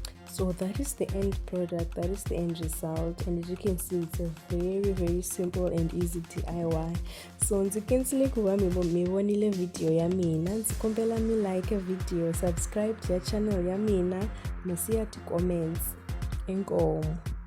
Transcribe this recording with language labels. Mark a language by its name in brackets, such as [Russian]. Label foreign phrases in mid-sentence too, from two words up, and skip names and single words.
[English] So that is the end product, that is the end result, and as you can see, it's a very simple and easy DIY. [Tsonga] So ndzi kensile ku va mi vonile video ya mina. Ndzi kombela mi like video, subscribe ya channel ya mina, mi siya ti comments. Inkomo.